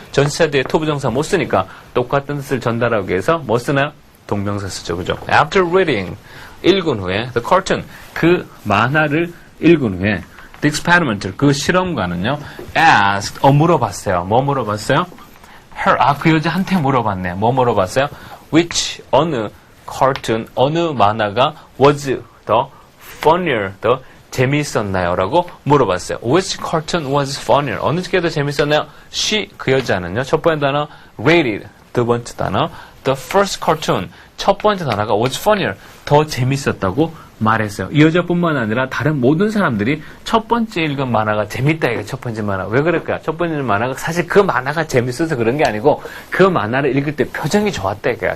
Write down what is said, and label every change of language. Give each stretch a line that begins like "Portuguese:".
Korean: 전치사 뒤에 투부정사 못 쓰니까 똑같은 뜻을 전달하기 위해서 뭐 쓰나요? 동명사 쓰죠, 그죠?
English: After reading,
Korean: 읽은 후에,
English: the cartoon,
Korean: 그 만화를 읽은 후에,
English: the experiment,
Korean: 그 실험가는요, asked, 물어봤어요. 뭐 물어봤어요? her, 그 여자한테 물어봤네. 뭐 물어봤어요?
English: which,
Korean: 어느
English: cartoon,
Korean: 어느 만화가
English: was the funnier, the
Korean: 재미있었나요? 라고 물어봤어요.
English: Which cartoon was funnier?
Korean: 어느 게 더 재밌었나요? She, 그 여자는요. 첫 번째 단어, rated. 두 번째 단어,
English: the first cartoon.
Korean: 첫 번째 단어가
English: was funnier.
Korean: 더 재밌었다고 말했어요. 이 여자뿐만 아니라 다른 모든 사람들이 첫 번째 읽은 만화가 재밌다. 이게 첫 번째 만화. 왜 그럴까요? 첫 번째 만화가 사실 그 만화가 재밌어서 그런 게 아니고 그 만화를 읽을 때 표정이 좋았다. 이거야.